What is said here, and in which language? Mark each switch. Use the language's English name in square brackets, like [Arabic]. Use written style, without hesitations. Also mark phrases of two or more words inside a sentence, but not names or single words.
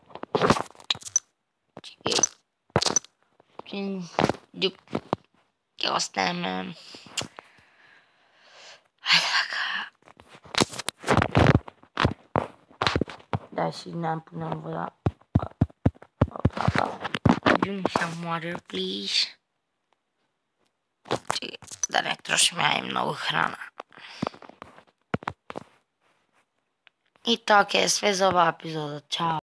[Macedonian] Чекай. Ќе оставиме. Ајде вака. Дај си напунам вода. [English] Give me some water, please. [Macedonian] Да не трошиме ај многу храна. И тоа ќе е све за оваа епизода. Чао.